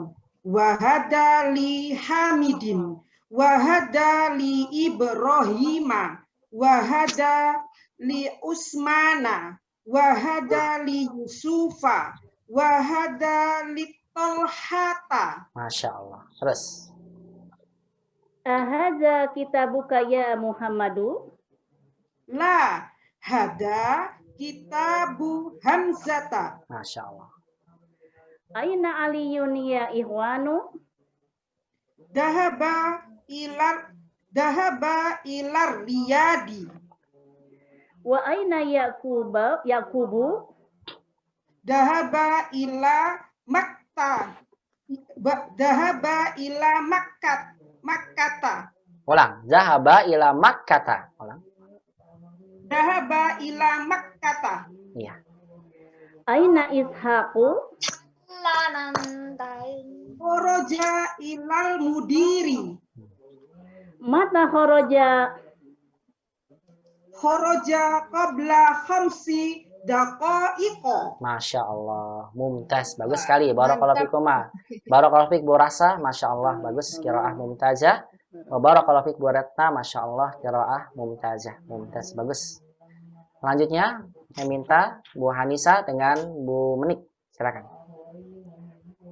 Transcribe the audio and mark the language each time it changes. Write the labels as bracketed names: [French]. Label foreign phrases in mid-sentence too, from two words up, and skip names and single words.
[Arabic] وهذا لحامدٍ. وهذا لإبراهيمَ. وهذا لعثمانَ. وهذا ليوسفَ. وهذا لطلحةَ. ما شاء الله. [Indonesian] Terus. [Arabic] أهذا كتابُك يا محمدُ? لا هذا كتابُ حمزةَ. ما شاء الله. أين عليٌّ يا إخوانُ? ذهب إلى الرياض. وأين يعقوبُ? ذهب إلى مكة. ذهب إلى مكةَ. Ulang. ذهب إلى مكةَ. Ulang. ذهب إلى مكةَ. [Indonesian] Iya. [Arabic] أين إسحاقُ? خرج إلى المدير. متى خرج? خرج قبل خمس دقائق. ما شاء الله. ممتاز. [Indonesian] Bagus sekali. [Arabic] بارك الله فيكما. بارك الله فيك Bu Rasa. ما شاء الله. Bagus. قراءة ممتازة. بارك الله فيك Bu Ratna. ما شاء الله. قراءة ممتازة. ممتاز. Bagus. [Indonesian] Selanjutnya, saya minta Bu Hanisa dengan Bu Menik.